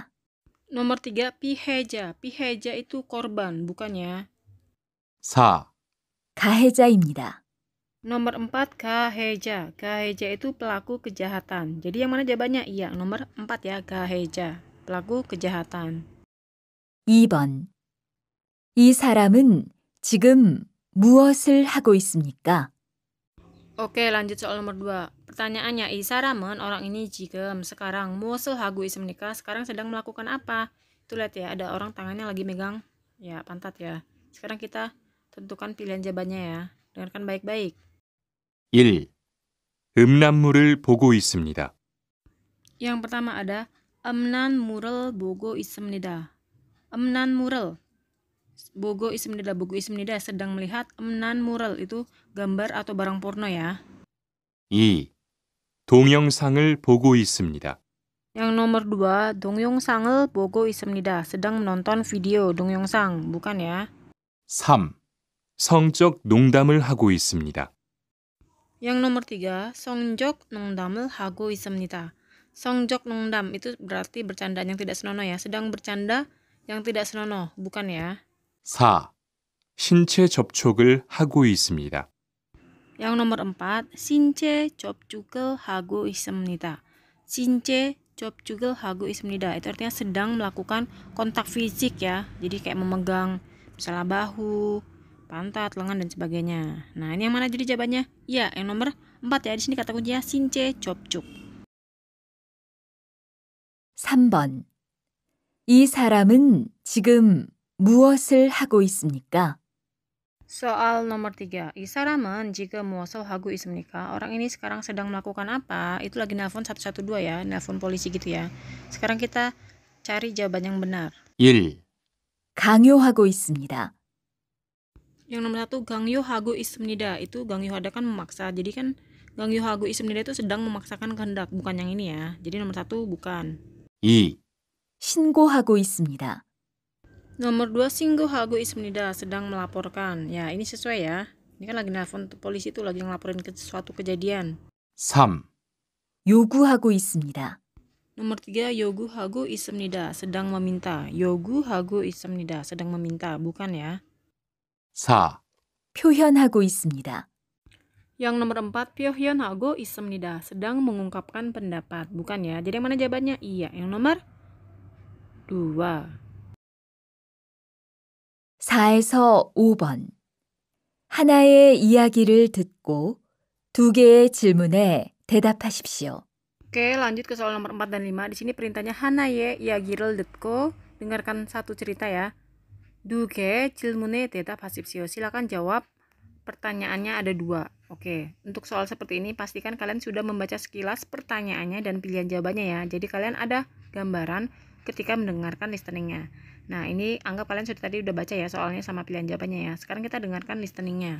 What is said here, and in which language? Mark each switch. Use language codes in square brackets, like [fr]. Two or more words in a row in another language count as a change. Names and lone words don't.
[id] Nomor 3 piheja. Piheja itu korban, bukan ya. 4. [ko] 가해자입니다. [id] Nomor 4 gaheja. Gaheja itu pelaku kejahatan. Jadi yang mana jawabannya? Iya, nomor 4 ya, gaheja. Pelaku kejahatan. [ko] 2번. 이 사람은 지금 무엇을 하고 있습니까? [id] Oke, lanjut soal nomor 2. Pertanyaannya, [ko] 이 사람은 [id] orang ini [ko] 지금 sekarang 무엇을 하고 있습니까? [id] Sekarang sedang melakukan apa? Itu lihat ya, ada orang tangannya lagi megang ya pantat ya. Sekarang kita tentukan pilihan jawabannya ya. Dengarkan baik-baik. 1. [ko] 음란물을 보고 있습니다. [id] Yang pertama ada [ko] 음란 물을 보고 있습니다. 음란 물을 보고 있습니다. 보고 있습니다 [id] sedang melihat. [ko] 음란 물을 [id] itu gambar atau barang porno ya. 2. [ko] 동영상을 보고 있습니다. [id] Yang nomor 2, [ko] 동영상을 보고 있습니다. [id] sedang menonton video 동영상, bukan ya. 3. [ko] 성적 농담을 하고 있습니다. [id] Yang nomor 3, [ko] 성적 농담을 하고 있습니다. 성적 농담 [id] itu berarti bercandaan yang tidak senonoh ya. Sedang bercanda yang tidak senonoh, bukan ya. 4. [ko] 신체 접촉을 하고 있습니다. [id] Yang nomor 4, [ko] 신체 접촉을 하고 있습니다. 신체 접촉을 하고 있습니다. [id] Itu artinya sedang melakukan kontak fisik ya. Jadi kayak memegang misalnya bahu, pantat, lengan dan sebagainya. Nah, ini yang mana jadi jawabannya? Iya, yang nomor 4 ya. Di sini kata kuncinya [ko] 신체 접촉. 3번. 이 사람은 지금 무엇을 하고 있습니까? [id] Soal nomor 3. [ko] 이 사람은 지금 무엇을 하고 있습니까? [id] Orang ini sekarang sedang melakukan apa? Itu lagi nelpon 112 ya, nelpon polisi gitu ya. Sekarang kita cari jawaban yang benar. 1. [ko] 강요하고 있습니다. [id] Yang nomor 1, [ko] 강요하고 있습니다. [id] Itu 강요하다 kan memaksa. Jadi kan [ko] 강요하고 있습니다 [id] itu sedang memaksakan kehendak, bukan yang ini ya. Jadi nomor 1 bukan. 2. [ko] 신고하고 있습니다. [id] Nomor 2, [ko] 신고하고 있습니다. [id] Sedang melaporkan. Ya, ini sesuai ya. Ini kan lagi nelpon polisi itu lagi ngelaporin ke suatu kejadian. 3. [ko] 요구하고 있습니다. [id] Nomor 3, [ko] 요구하고 있습니다. [id] Sedang meminta. [ko] 요구하고 있습니다. [id] Sedang meminta, bukan ya. 4. [ko] 표현하고 있습니다. [id] Yang nomor 4, [ko] 표현하고 있습니다. [id] Sedang mengungkapkan pendapat, bukan ya. Jadi yang mana jawabannya? Iya, yang nomor 2. [ko] 4에서 5번. 하나의 이야기를 듣고 2개의 질문에 대답하십시오. [id] Oke, lanjut ke soal nomor 4 dan 5. Di sini perintahnya [ko] 하나의 이야기를 듣고, [id] dengarkan satu cerita ya. [ko] 2개 질문에 대답하십시오. [id] Silakan jawab. Pertanyaannya ada 2. Oke, untuk soal seperti ini pastikan kalian sudah membaca sekilas pertanyaannya dan pilihan jawabannya ya. Jadi kalian ada gambaran ketika mendengarkan listeningnya. Nah, ini anggap kalian sudah tadi udah baca ya soalnya sama pilihan jawabannya ya. Sekarang kita dengarkan listeningnya.